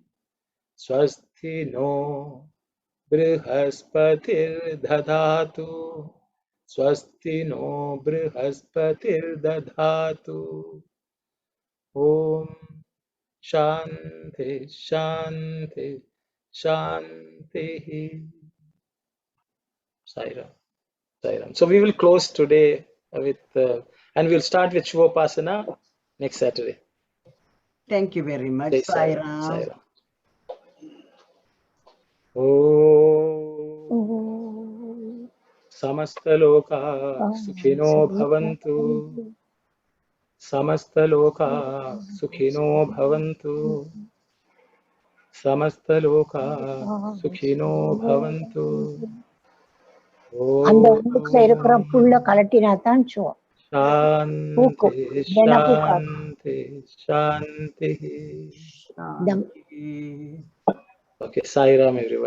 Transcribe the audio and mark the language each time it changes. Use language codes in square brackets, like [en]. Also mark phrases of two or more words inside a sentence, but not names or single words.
[sa] स्वस्ति नो बृहस्पतिर्दधातु. स्वस्ति नो बृहस्पतिर्दधातु. ओम् शान्ति शान्ति शान्ति. [en] Sairam. So we will close today with And we'll start with Shivopasana next Saturday. Thank you very much. Jai Sai Sai Ram. Sai Ram. [sa] ओम् समस्तलोक सुखिनो भवन्तु. समस्तलोक सुखिनो भवन्तु. समस्तलोक सुखिनो भवन्तु. [ta] அந்த உள்ளுக்குள்ள இருக்கிற புல்ல கலட்டினாதான் சுவம். [sa] शान्ति, शान्ति, शान्ति. Shanti. [en] Okay, Sai Ram everyone.